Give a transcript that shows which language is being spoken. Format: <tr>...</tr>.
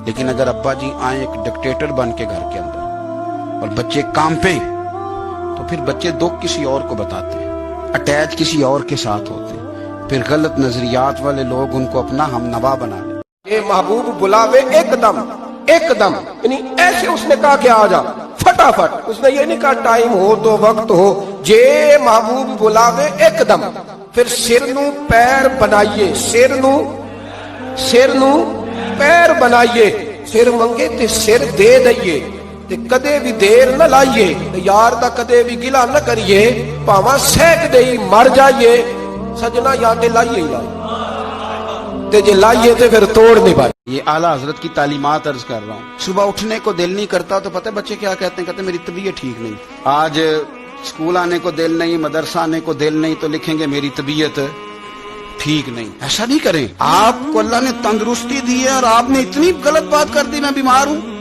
<ur>لیکن اگر ابا جی آئیں ایک ڈکٹیٹر بن کے گھر کے اندر اور بچے کانپیں تو پھر بچے دکھ کسی اور کو بتاتے ہیں، اٹیچ کسی اور کے ساتھ ہوتے ہیں، پھر غلط نظریات والے لوگ ان کو اپنا ہم نوا بنا لیتے. یہ محبوب بلاوے ایک دم، یعنی ایسے اس نے کہا کہ آ جا فٹافٹ، اس نے یہ نہیں کہا ٹائم ہو تو وقت ہو،</ur> <pa>جے محبوب بلاوے ایک دم. پھر سر نو پیر بنائیے، سر نو پیر بنائیے، سر منگے تے سر دے دئیے، تے کدے بھی دیر نہ لائیے، یار دا کدے بھی گلا نہ کریے، پاواں سینک دے ہی مر جائیے. سجنا یا تے لائیے ہی لائیے، تے جے لائیے تے پھر توڑ نہیں پائے.</pa> <ur>یہ اعلیٰ حضرت کی تعلیمات عرض کر رہا ہوں. صبح اٹھنے کو دل نہیں کرتا تو پتہ بچے کیا کہتے ہیں، کہتے ہیں میری طبیعت ٹھیک نہیں. آج اسکول آنے کو دل نہیں، مدرسہ آنے کو دل نہیں، تو لکھیں گے میری طبیعت ٹھیک نہیں. ایسا نہیں کریں. آپ کو اللہ نے تندرستی دی ہے اور آپ نے اتنی غلط بات کر دی میں بیمار ہوں.</ur>